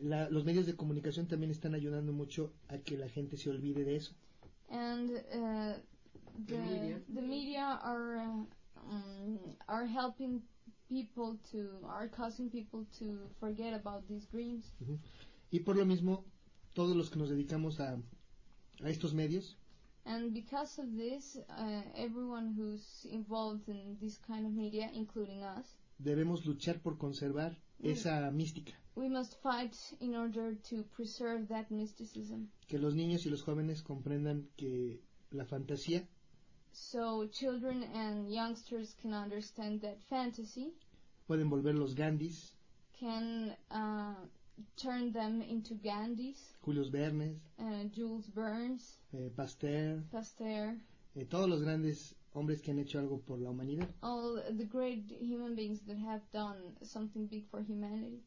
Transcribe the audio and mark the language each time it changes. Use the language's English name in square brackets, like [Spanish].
[Spanish] Los medios de comunicación también están ayudando mucho a que la gente se olvide de eso. [English] And the media are helping people to, are causing people to forget about these dreams. Uh-huh. [Spanish] Y por lo mismo, todos los que nos dedicamos a estos medios. [English] And because of this, everyone who's involved in this kind of media, including us. [Spanish] Debemos luchar por conservar esa mística. [English] We must fight in order to preserve that mysticism. [Spanish] Que los niños y los jóvenes comprendan que la fantasía. [English] So children and youngsters can understand that fantasy. [Spanish] Pueden volverlos Gandhis. [English] Can turn them into Gandhis. [Spanish] Julius Verne. [English] Jules Burns. [Spanish] Pasteur. Todos los grandes hombres que han hecho algo por la humanidad. [English] All the great human beings that have done something big for humanity.